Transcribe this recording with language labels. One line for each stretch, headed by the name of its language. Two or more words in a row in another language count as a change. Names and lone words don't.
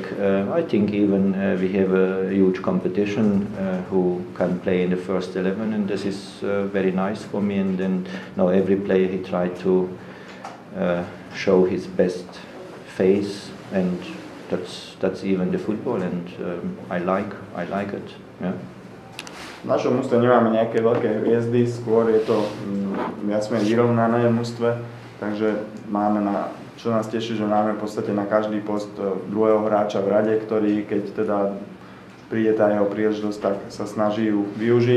English: I think even we have a huge competition who can play in the first 11, and this is very nice for me. And then now every player he tried to show his best face, and that's even the football, and I like it. Yeah.
Slovak: V našom mužstve nemáme nejaké veľké hviezdy, skôr je to viac menej vyrovnané v mužstve, takže máme čo nás teší, že máme v podstate na každý post druhého hráča v rade, ktorý keď teda príde tá jeho príležitosť, tak sa snaží ju využiť.